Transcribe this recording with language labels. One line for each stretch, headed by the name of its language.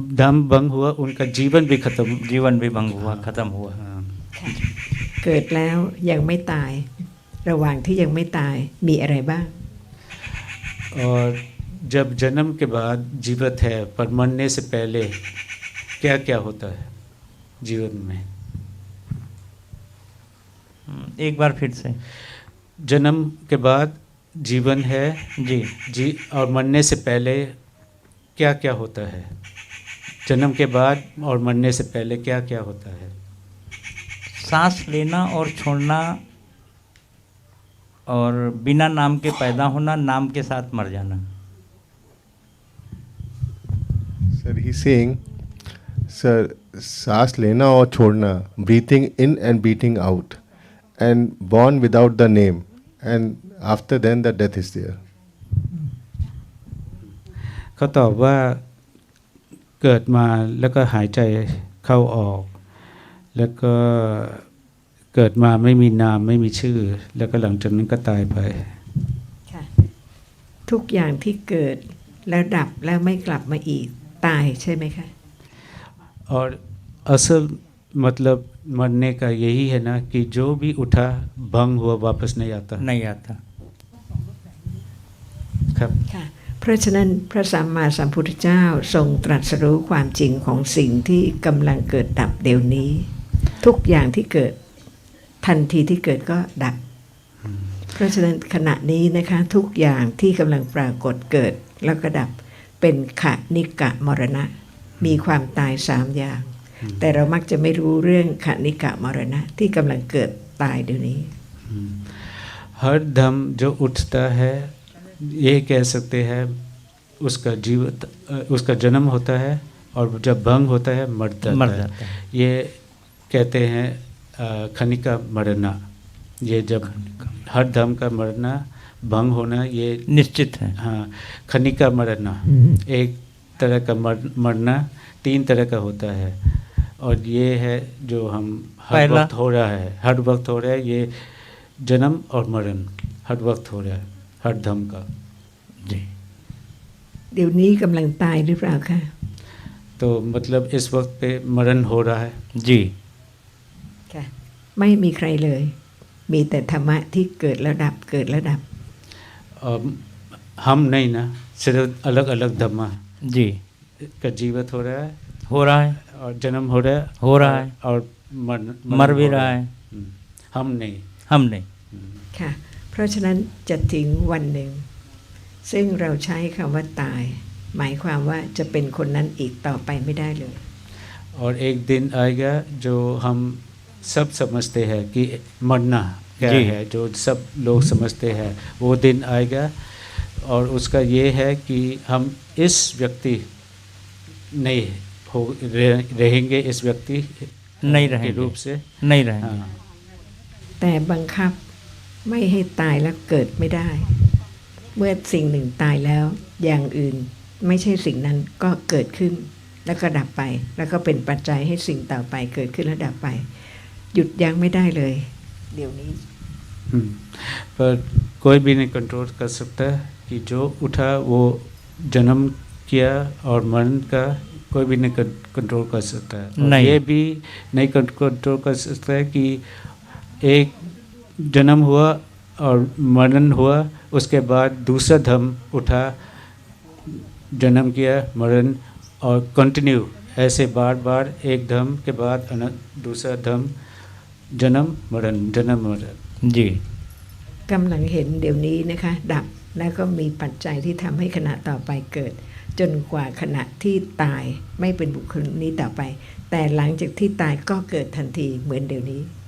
Hindi: धम भंग हुआ, उनका जीवन भी खत्म, जीवन भी भंग हुआ, खत्म हुआ। हाँ।
Thai: เกิดแล้วยังไม่ตายระหว่างที่ยังไม่ตายมีอะไรบ้าง
Hindi: और जब जन्म के बाद जीवित है पर मरने से पहले क्या क्या होता है जीवन में? एक बार फिर से। जन्म के बाद जीवन है जी और मरने से पहले क्या क्या होता है? जन्म के बाद और मरने से पहले क्या क्या होता है? सांस लेना और छोड़ना और बिना नाम के पैदा होना, नाम के साथ मर जाना।
English: Sir, he's saying, sir,
Hindi: सांस लेना और छोड़ना,
English: breathing in and breathing out, and born without the name, and after then the death is there.
Thai: เขาตอบว่าเกิดมาแล้วก็หายใจเข้าออก แล้วก็เกิดมาไม่มีนามไม่มีชื่อ แล้วก็หลังจากนั้นก็ตายไป ค่ะทุกอย่างที่เกิดแล้วดับแล้วไม่กลับมาอีกตายใช่ไหมคะ
Hindi: और असल मतलब मरने का यही है ना कि जो भी उठा भंग हुआ वापस नहीं आता। नहीं आता।
Thai: ครับ ค่ะเพราะฉะนั้นพระสัมมาสัมพุทธเจ้าทรงตรัสรู้ความจริงของสิ่งที่กำลังเกิดดับเดี๋ยวนี้ ทุกอย่างที่เกิดทันทีที่เกิดก็ดับ เพราะฉะนั้นขณะนี้นะคะทุกอย่างที่กำลังปรากฏเกิดแล้วก็ดับเป็นขณิกะมรณะมีความตาย3อย่างแต่เรามักจะไม่รู้เรื่องขณิกะมรณะที่กำลังเกิดตายเดี๋ยวนี้
Hindi: हर दम जो उठता है ये कह सकते हैं उसका जन्म होता है और जब भंग होता है मर जाता है। ये कहते हैं खनिका मरना। ये जब हर दम का मरना भंग होना ये निश्चित है। हाँ खनिका मरना एक तरह का मरना 3 तरह का होता है और ये है जो हम हर वक्त हो रहा है ये जन्म और मरण हर वक्त हो रहा है हर दम का। जी
Thai: เดี๋ยวนี้กำลังตายหรือเปล่าคะ
Hindi: तो मतलब इस वक्त पे मरण हो रहा है। जी
Thai: ค่ะไม่มีใครเลยมีแต่ธรรมะที่เกิดแล้วดับเกิดแล้วดับ
Hindi: और हम नहीं ना सिर्फ अलग अलग धम्मा जी का जीवित हो रहा है और जन्म हो रहा है और मर भी रहा है। हम नहीं
Thai: ค่ะเพราะฉะนั้นจะถึงวันหนึ่งซึ่งเราใช้คำว่าตายหมายความว่าจะเป็นคนนั้นอีกต่อไปไม่ได้เลย
Hindi: और एक दिन आएगा जो हम सब समझते हैं कि मरना क्या है जो सब लोग समझते हैं वो दिन आएगा और उसका ये है कि हम इस व्यक्ति नहीं रहेंगे इस व्यक्ति नहीं रहेंगे के रूप से नहीं रहेंगे। हाँ।
Thai: แต่บังคับไม่ให้ตายแล้วเกิดไม่ได้ เมื่อสิ่งหนึ่งตายแล้วอย่างอื่นไม่ใช่สิ่งนั้นก็เกิดขึ้นแล้วก็ดับไปแล้วก็เป็นปัจจัยให้สิ่งต่อไปเกิดขึ้นและดับไปหยุดยั้งไม่ได้เลยเดี๋ยวนี้
Hindi: पर कोई भी नहीं कंट्रोल कर सकता कि जो उठा वो जन्म किया और मरण का कोई भी नहीं कंट्रोल कर सकता है। नहीं। ये भी नहीं कंट्रोल कर सकता है कि एक जन्म हुआ और मरण हुआ उसके बाद दूसरा धम उठा जन्म किया मरण और कंटिन्यू ऐसे बार बार एक धम के बाद दूसरा धम जन्म मरण जी
Thai: กำลังเห็นเดี๋ยวนี้นะคะดับแล้วก็มีปัจจัยที่ทำให้ขณะต่อไปเกิดจนกว่าขณะที่ตายไม่เป็นบุคคลนี้ต่อไปแต่หลังจากที่ตายก็เกิดทันทีเหมือนเดี๋ยวนี้